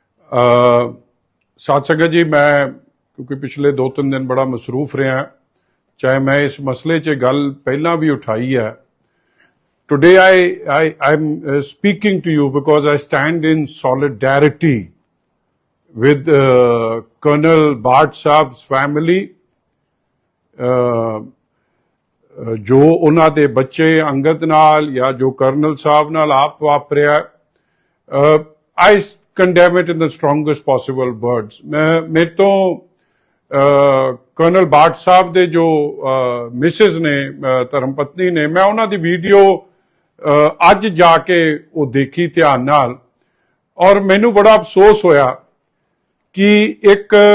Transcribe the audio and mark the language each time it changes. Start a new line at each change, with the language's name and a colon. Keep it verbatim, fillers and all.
Punjabi: ਅ ਸਾਧ ਸੰਗਤ ਜੀ, ਮੈਂ ਕਿਉਂਕਿ ਪਿਛਲੇ ਦੋ ਤਿੰਨ ਦਿਨ ਬੜਾ ਮਸਰੂਫ ਰਿਹਾ, ਚਾਹੇ ਮੈਂ ਇਸ ਮਸਲੇ 'ਚ ਗੱਲ ਪਹਿਲਾਂ ਵੀ ਉਠਾਈ ਹੈ।
English: Today I, I, I'm uh, speaking to you because I stand in solidarity with uh, Colonel Bhatt Sahab's family, uh, uh,
Punjabi: ਜੋ ਉਹਨਾਂ ਦੇ ਬੱਚੇ ਅੰਗਦ ਨਾਲ ਜਾਂ ਜੋ ਕਰਨਲ ਸਾਹਿਬ ਨਾਲ ਆਪ ਵਾਪਰਿਆ।
English: I condemn it in the strongest possible words.
Punjabi: ਮੈਂ ਮੇਰੇ ਤੋਂ ਅਹ, ਕਰਨਲ ਬਾਟ ਸਾਹਿਬ ਦੇ ਜੋ ਮਿਸਿਸ ਨੇ, ਅਹ, ਧਰਮ ਪਤਨੀ ਨੇ, ਮੈਂ ਉਹਨਾਂ ਦੀ ਵੀਡੀਓ ਅਹ, ਅੱਜ ਜਾ ਕੇ ਉਹ ਦੇਖੀ ਧਿਆਨ ਨਾਲ, ਔਰ ਮੈਨੂੰ ਬੜਾ ਅਫਸੋਸ ਹੋਇਆ ਕਿ ਇੱਕ